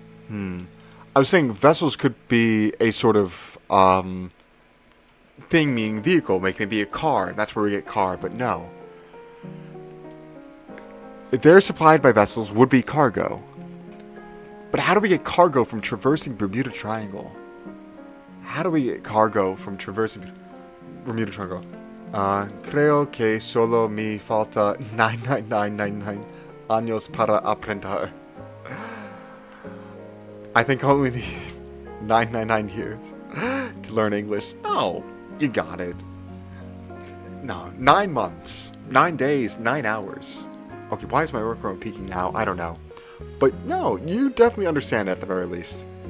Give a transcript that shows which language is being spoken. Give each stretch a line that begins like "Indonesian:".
English: I was saying vessels could be a sort of thing meaning vehicle, like maybe a car. That's where we get car, but no. If they're supplied by vessels would be cargo. But how do we get cargo from traversing Bermuda Triangle? How do we get cargo from traversing Bermuda Triangle?
Spanish: Creo que solo me falta 99999 años para aprender.
English: I think I only need 999 years to learn English. No, you got it. No, 9 months, 9 days, 9 hours. Okay, why is my workload peaking now? I don't know. But no, you definitely understand at the very least.